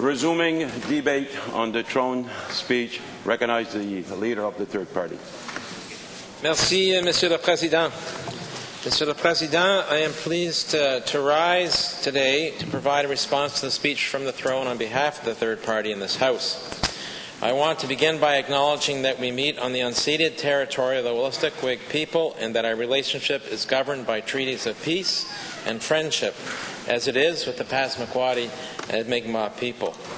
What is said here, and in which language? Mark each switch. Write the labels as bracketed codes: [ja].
[en] Resuming debate on the throne speech. Recognize the leader of the third party. [fr] Merci, Monsieur le Président. Monsieur le Président, [en] I am pleased to rise today to provide a response to the speech from the throne on behalf of the third party in this House. I want to begin by acknowledging that we meet on the unceded territory of the Wolastoq Whig people and that our relationship is governed by treaties of peace and friendship, as it is with the Passamaquoddy and Mi'kmaq people.